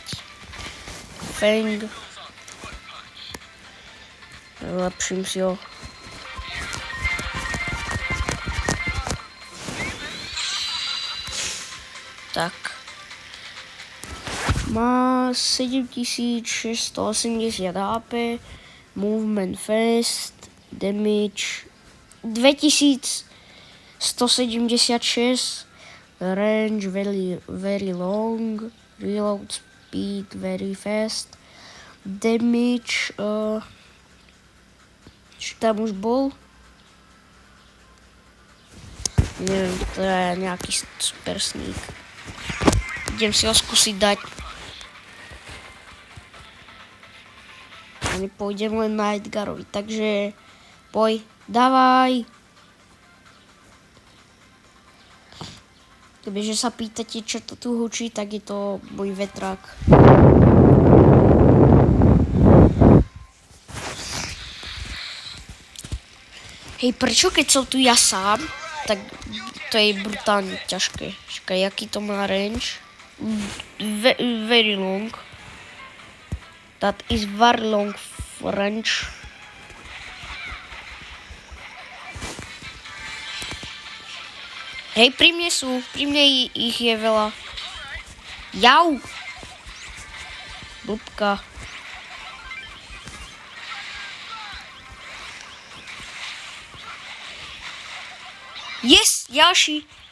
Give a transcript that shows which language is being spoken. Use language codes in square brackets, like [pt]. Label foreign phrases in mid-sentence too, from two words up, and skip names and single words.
[sk] Feng. Lepším si ho. Tak. [en] Má 7680 HP, movement fast, damage 2176, range very long, reload speed very fast, damage, [sk] čo tam už bol? Neviem, to je nejaký super sneak. Idem si ho skúsiť dať. A nepôjdem len na Edgarovi, takže poj, dávaj. Kebyže sa pýtate, čo to tu hučí, tak je to môj vetrák. Hej, prečo keď som tu ja sám, tak to je brutálne ťažké. Čakaj, aký to má range? [en] Very long. That is very long range. [sk] Hej, pri mne ich je veľa. Jau! Blbka. Yes, ďalší.